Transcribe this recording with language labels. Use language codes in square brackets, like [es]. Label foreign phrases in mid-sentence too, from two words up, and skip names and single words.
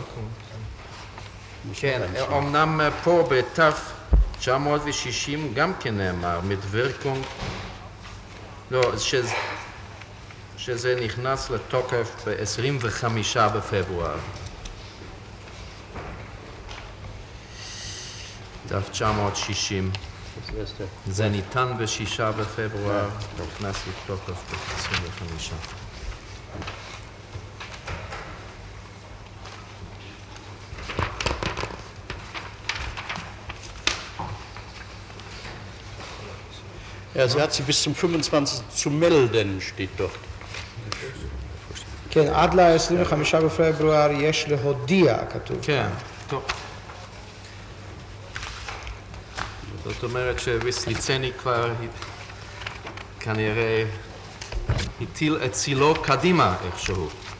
[he] כן, אמנם פה בתף 960 גם כן נאמר, מדוורקונג, לא, שזה נכנס לתוקף ב-25 בפברואר. דף 960. זה ניתן ב-6 בפברואר, נכנס לתוקף ב-25. [de] Ja, sie hat sie bis zum 25. zu melden, steht dort. [he] כן, עד ל-25 בפברואר יש להודיע, כתוב. כן, טוב. זאת אומרת שוויסליצני כבר כנראה הטיל את צילו קדימה איכשהו.